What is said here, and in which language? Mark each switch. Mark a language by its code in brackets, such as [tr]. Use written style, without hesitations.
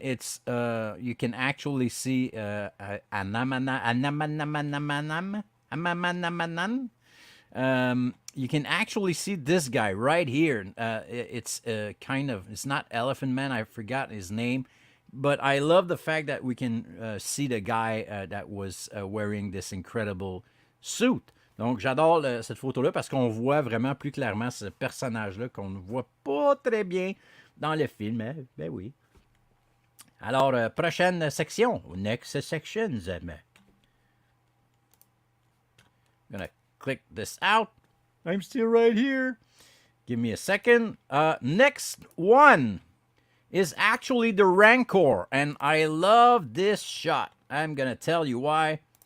[en] It's you can actually see you can actually see this guy right here. It's it's not Elephant Man. I forgot his name. But I love the fact that we can see the guy that was wearing this incredible suit. [fr] Donc, j'adore cette photo-là parce qu'on voit vraiment plus clairement ce personnage-là qu'on ne voit pas très bien dans le film. Hein? Ben oui. Alors, prochaine section. [en] Next section, I'm going to click this out. I'm still right here. Give me a second. Next one is actually the Rancor, and I love this shot. I'm gonna tell you why.